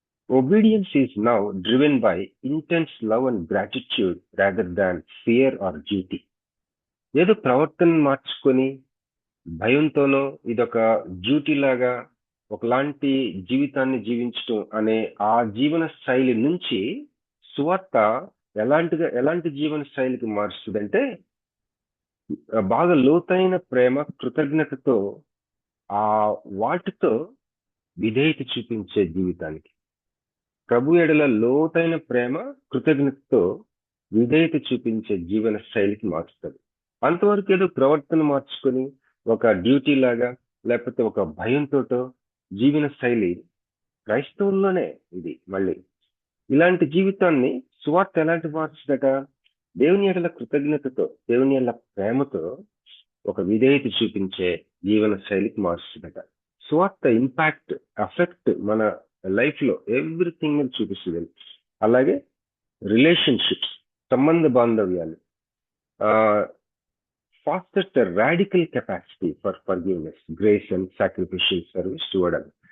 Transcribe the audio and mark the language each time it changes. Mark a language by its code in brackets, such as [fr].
[en] Obedience is now driven by intense love and gratitude rather than fear or duty. [te] ఏదో ప్రవర్తన మార్చుకొని భయంతోనో ఇదొక duty లాగా ఒకలాంటి జీవితాన్ని జీవించడం అనే ఆ జీవన శైలి నుంచి సువార్త ఎలాంటి జీవన శైలికి మారుస్తుందంటే బాగా లోతైన ప్రేమ, కృతజ్ఞతతో వాటితో విధేయత చూపించే జీవితానికి, ప్రభు ఎడల లోతైన ప్రేమ, కృతజ్ఞతతో విధేయత చూపించే జీవన శైలికి మారుస్తుంది. అంతవరకు ఏదో ప్రవర్తన మార్చుకొని ఒక డ్యూటీ లాగా లేకపోతే ఒక భయంతో జీవన శైలి క్రైస్తవుల్లోనే ఇది. మళ్ళీ ఇలాంటి జీవితాన్ని సువార్త ఎలాంటి మార్చుదట? దేవుని ఎడల కృతజ్ఞతతో, దేవుని ఎడల ప్రేమతో ఒక విధేయత చూపించే జీవన శైలికి మార్చుదట. సువార్త ఇంపాక్ట్, ఎఫెక్ట్ మన లైఫ్ లో ఎవ్రీథింగ్ చూపిస్తుంది. అలాగే రిలేషన్షిప్స్, సంబంధ బాంధవ్యాలు, [en] fosters a radical capacity for forgiveness, grace and sacrificial service to others.